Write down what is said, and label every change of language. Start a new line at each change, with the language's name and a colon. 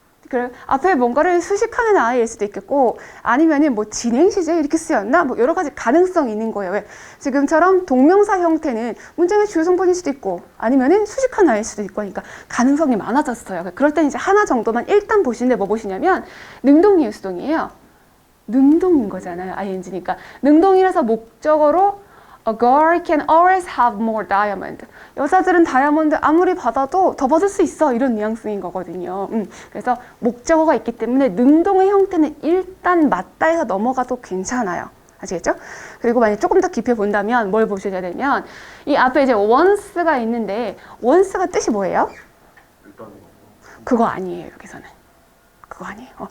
Korean: 그래, 앞에 뭔가를 수식하는 아이일 수도 있겠고 아니면은 뭐 진행 시제 이렇게 쓰였나 뭐 여러 가지 가능성이 있는 거예요. 왜? 지금처럼 동명사 형태는 문장의 주요 성분일 수도 있고 아니면은 수식한 아이일 수도 있고 하니까 가능성이 많아졌어요. 그럴 땐 이제 하나 정도만 일단 보시는데 뭐 보시냐면 능동이에요, 수동이에요? 능동인 거잖아요. ing니까 능동이라서 목적어로
English: A girl can always have more diamond.
Korean: 여자들은 다이아몬드 아무리 받아도 더 받을 수 있어. 이런 뉘앙스인 거거든요. 그래서 목적어가 있기 때문에 능동의 형태는 일단 맞다 해서 넘어가도 괜찮아요. 아시겠죠? 그리고 만약 조금 더 깊이 본다면 뭘 보셔야 되냐면 이 앞에 이제 once가 있는데 once가 뜻이 뭐예요? 그거 아니에요. 여기서는. 그거 아니에요.